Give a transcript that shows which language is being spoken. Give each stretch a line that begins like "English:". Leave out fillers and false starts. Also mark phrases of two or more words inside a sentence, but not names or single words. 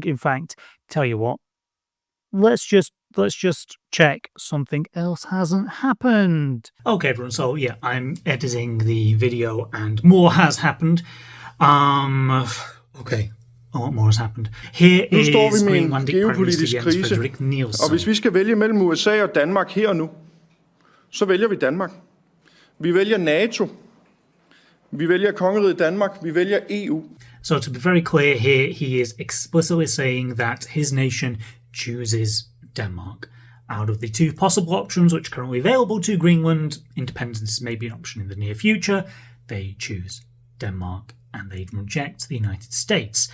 English: In fact, tell you what, let's just check something else hasn't happened. Okay, everyone, so yeah, I'm editing the video and more has happened. Okay, a lot more has happened. Here
Danish: nu står
English: is
Danish: vi med en
English: Greenlandic
Danish: geopolitisk
English: Prime Minister Jens
Danish: krise,
English: Frederik Nielsen.
Danish: og hvis vi skal vælge mellem USA og Danmark her og nu, så vælger vi Danmark. Vi vælger NATO. Vi vælger kongeriget Danmark. Vi vælger EU.
English: So to be very clear here, he is explicitly saying that his nation chooses Denmark. Out of the two possible options which are currently available to Greenland, independence may be an option in the near future. They choose Denmark and they'd reject the United States.